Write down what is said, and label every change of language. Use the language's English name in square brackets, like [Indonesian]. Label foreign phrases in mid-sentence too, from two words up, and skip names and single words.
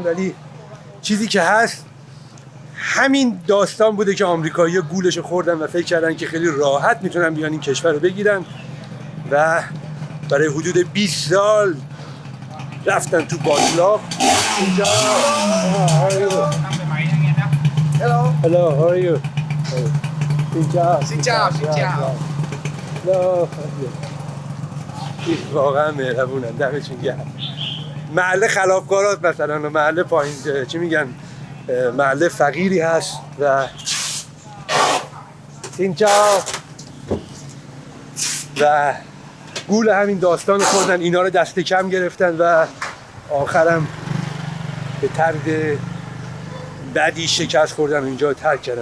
[Persian] ولی چیزی که هست همین داستان بوده که آمریکایی‌ها گولش خوردن و فکر کردن که خیلی راحت میتونن بیان این کشور رو بگیرن و برای حدود 20 سال رفتن تو باطلاق. [English] اینجا Hello, how are you? [Vietnamese] Xin chào. [Persian] واقعا مهربونن، دمشون گرم. محله خلافکارات مثلا و محله پایین چی میگن محله فقیری هست و اینجا و گول همین داستان خوردن، اینا رو دست کم گرفتن و آخرم به طرز بعدی شکست خوردن و اینجا ترک کردن.